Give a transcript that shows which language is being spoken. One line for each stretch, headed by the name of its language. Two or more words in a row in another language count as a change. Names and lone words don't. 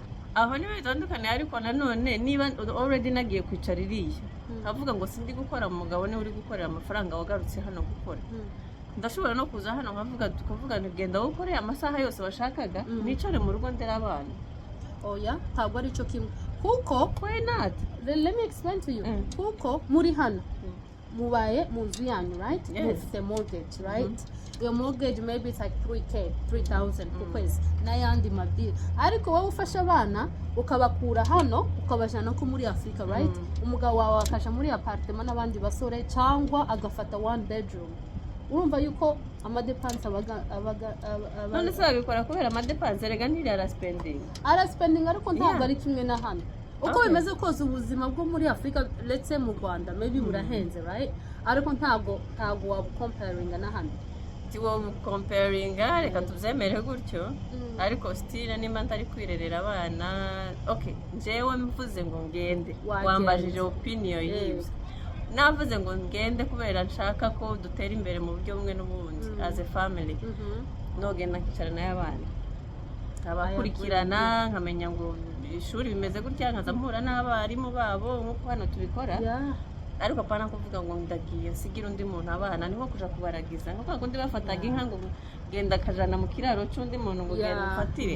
Kinyarwanda: ariko nanone niba already nagiye kwicara iriya avuga ngo sindi gukora umugabo niwe uri gukorera amafaranga wagarutse hano gukora ndashobora no kuza hano tukavuga genda gukorera amasaha yose washakaga nicare mu rugo ndera abana oya ntabwo ari cyo kimwe kuko
English: why not let me explain to you
Kinyarwanda: kuko muri hano mubaye mu nzu yanyu right mufite mortgage right
English: your mortgage maybe it's like 3,000
Kinyarwanda: ku kwezi n'ayandi mabiri ariko wowe ufasha abana ukabakura hano ukabajana ko muri Africa right umugabo wawe akaja muri apartment n'abandi basore cyangwa agafata
English: one bedroom
Kinyarwanda: urumva yuko amadepanse abaga none se babikora kubera amadepanse rega ntiri araspending ariko ntabwo ari kimwe na hano uko bimeze kose ubuzima bwo muri Africa
English: let's say
Kinyarwanda: mu Rwanda maybe burahenze right ariko ntabwo wabucomparinga na hano comparinga reka tubyemere gutyo ariko stile nimba ntari kwirerera abana njyewe mvuze ngo ngende wambajije opinion y'ibyo navuze ngo ngende kubera nshaka ko dutera imbere mu buryo bumwe n'ubundi
English: as a family
Kinyarwanda: nogenda nkicarana y'abana abakurikirana nkamenya ngo ishuri bimeze gutya nkaza mpura n'abarimu babo nk'uko hano tubikora ariko apana kuvuga ngo ndagiye sigira undi muntu abana niho kuja kubaragiza nko kundi bafataga inka ngo genda kajana mu kiraro cy'undi muntu ngo genda ufatire